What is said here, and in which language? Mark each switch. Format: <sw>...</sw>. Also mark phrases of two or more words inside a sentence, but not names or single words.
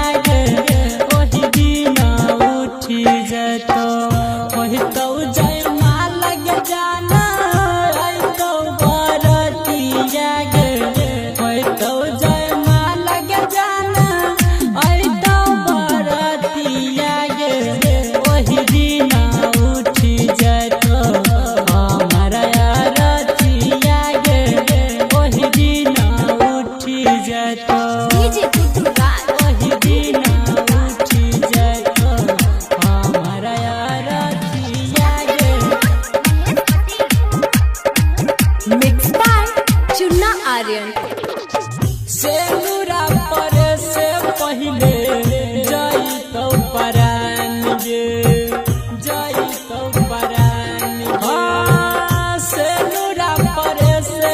<mai>गे ओही दिन उठी जतो होय तो जय माल के जाना आई तो बरतिया गे होय तो जय माल के जाना आई तो बरतिया गे ओही दिन उठी जतो हमारा रतिया गे ओही दिन उठी जतो डीजे गुड्डू राज ओही दिन उठी जतो हमारा रतिया गे</mai> <en>mix by Chunna Aryan</en> <mai>सेनुरा पर से पहिले जाई तो परान गे जाई तो परान गे सेनुरा पर से</mai>